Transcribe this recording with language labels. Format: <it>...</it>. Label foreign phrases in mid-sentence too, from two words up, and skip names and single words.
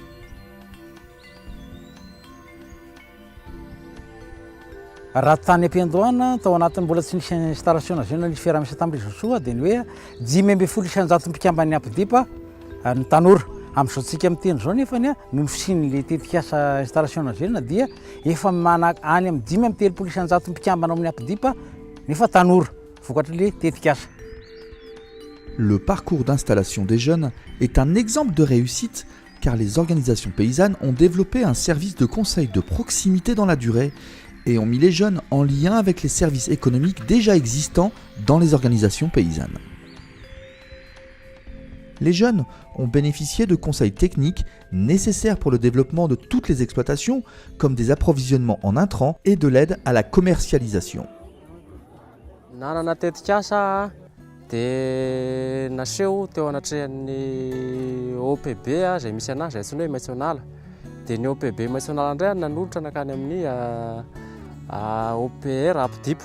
<mg>Raha tany am-piandohana tao anatin'ny mbola tsy nisy</mg> <fr>installation jeune</fr> <mg>nisy fiaraha-miasa tamin'ny réseau SOU dia ny hoe 5,7 mpikambany ampodipa ny tanora. Amin'izao tsika miteny zao nefany noho ny fisian'ilay tetikasa</mg> <fr>installation jeune</fr> <mg>dia efa any amin'ny 5,7 mpikambana amin'ny ampodipa nefa tanora vokatra le tetikasa.</mg> <fr>Le parcours d'installation des jeunes est un exemple de réussite car les organisations paysannes ont développé un service de conseil de proximité dans la durée et ont mis les jeunes en lien avec les services économiques déjà existants dans les organisations paysannes. Les jeunes ont bénéficié de conseils techniques nécessaires pour le développement de toutes les exploitations, comme des approvisionnements en intrants et de l'aide à la commercialisation.</fr> <mg>Nanana tetikasa dia naseho teo anatrehan'ny OPB izay misy anazy izay antsoina hoe national. Dia ny OPB national indray nanolotra nakany amin'ny OPR Ampidipa.</mg>